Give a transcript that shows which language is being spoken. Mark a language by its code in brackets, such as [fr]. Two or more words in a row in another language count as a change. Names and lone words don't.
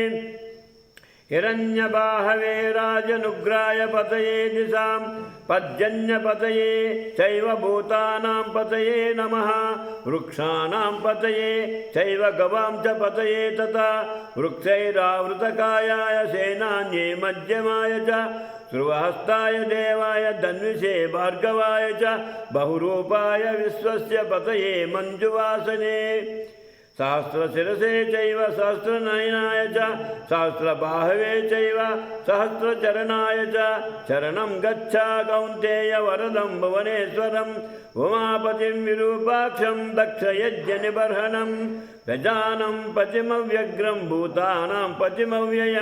[sa] హిరణ్యబాహవే రాజనుగ్రాయ పతయే దిశాం పద్యన్యపతయే చైవ భూతానాం పతయే నమః వృక్షాణాం పతయే చైవ గవాం చ పతయే తథా వృక్షైరావృతకాయాయ సేనాన్యే మధ్యమాయ చ ధ్రువహస్తాయ దేవాయ ధన్విషే భార్గవాయ చ బహురూపాయ విశ్వస్య పతయే మంజువాసనే सहस्रशिरसे चैव सहस्रनयनाय च सहस्रबाहवे चैव सहस्रचरणाय च शरणं गच्छ कौन्तेय वरदं भुवनेश्वरं उमापतिं विरूपाक्षं दक्षयज्ञनिबर्हणं गजानं पतिमव्यग्रं भूतानां पतिमव्ययं